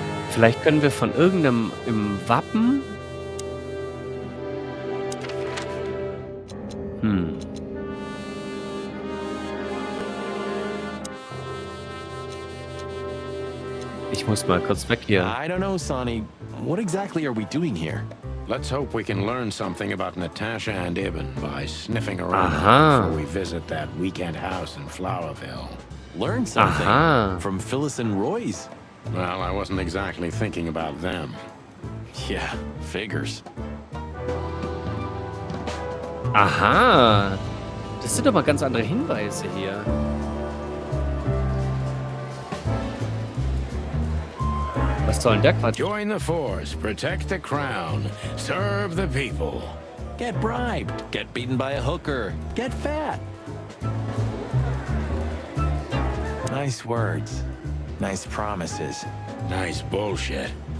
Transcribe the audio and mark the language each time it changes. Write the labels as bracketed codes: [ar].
[de] Vielleicht können wir von irgendeinem im Wappen. Ich muss mal kurz weg hier. [en] I don't know, Sonny. What exactly are we doing here? Let's hope we can learn something about Natasha and Ibn by sniffing around Aha. before we visit that weekend house in Flowerville. Learn something Aha. from Phyllis and Roy's. Well, I wasn't exactly thinking about them. Yeah, figures. Aha. [de] Das sind aber ganz andere Hinweise hier. Was soll denn der Quatsch? [en] Join the force, protect the crown, serve the people. Get bribed, get beaten by a hooker, get fat. Nice words, nice promises. Nice bullshit.